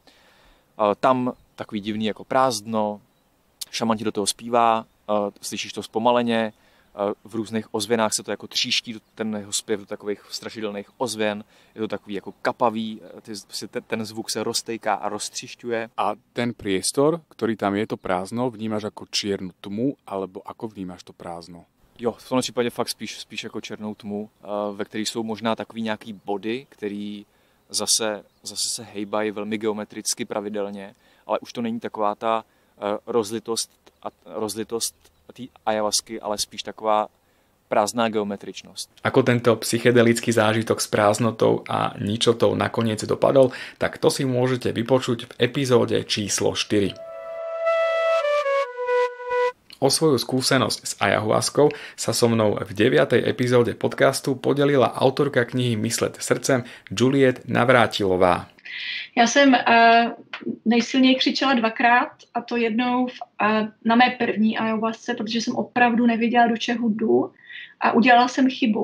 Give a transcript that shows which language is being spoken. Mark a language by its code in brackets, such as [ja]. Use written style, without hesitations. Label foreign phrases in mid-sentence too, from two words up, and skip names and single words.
[cs] Tam takový divný jako prázdno, šaman ti do toho zpívá, slyšíš to zpomaleně, v různých ozvěnách se to jako tříští, ten jeho zpěv do takových strašidelných ozvěn, je to takový jako kapavý, ten zvuk se roztejká a roztřišťuje. [sk] A ten priestor, ktorý tam je, to prázdno, vnímáš ako čiernu tmu, alebo ako vnímáš to prázdno? [cs] Jo, v tomhle případě fakt spíš jako černou tmu, ve které jsou možná takový nějaký body, který zase se hejbají velmi geometricky pravidelně, ale už to není taková ta rozlitost té ayahuasky, ale spíš taková prázdná geometričnosť. [sk] Ako tento psychedelický zážitok s prázdnotou a ničotou nakoniec dopadol, tak to si môžete vypočuť v epizóde číslo 4. O svoju skúsenosť s ayahuaskou sa so mnou v 9. epizóde podcastu podelila autorka knihy Myslet srdcem Juliet Navrátilová. [cs] Já jsem nejsilněji křičela 2krát, a to jednou na mé první ayahuasce, protože jsem opravdu nevěděla, do čeho jdu, a udělala jsem chybu.